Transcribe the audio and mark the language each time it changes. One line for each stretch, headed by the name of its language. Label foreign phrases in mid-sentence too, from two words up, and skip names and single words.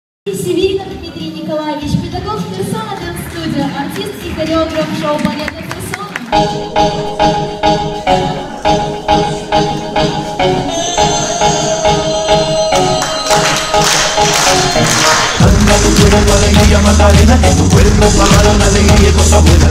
Russian: Северинов Дмитрий Николаевич, педагог персона дэнс-студия, артист и хореограф шоу-балета персона.
Spanish: Dala tu cuerpo alegría Macarena, que tu cuerpo para una alegría y cosas buenas.